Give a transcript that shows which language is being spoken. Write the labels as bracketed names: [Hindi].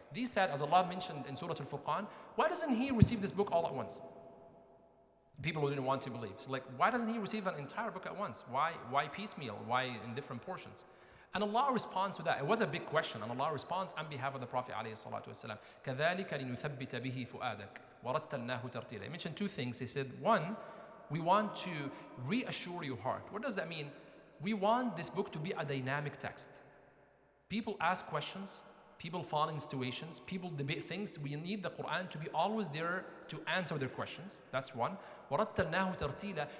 [English] These said, as Allah mentioned in Surah Al-Furqan, why doesn't he receive this book all at once? People who didn't want to believe. So like, why doesn't he receive an entire book at once? Why piecemeal? Why in different portions? And Allah responds to that. It was a big question, and Allah responds on behalf of the Prophet عليه الصلاة والسلام. [Arabic] كذلك لنثبت به فؤادك ورتلناه ترتيلا. [English] He mentioned 2 things. He said, 1, we want to reassure your heart. What does that mean? We want this book to be a dynamic text. People ask questions, people fall in situations, people debate things. We need the Quran to be always there to answer their questions. That's 1. [Arabic] وَرَتَّلْنَاهُ تَرْتِيلًا.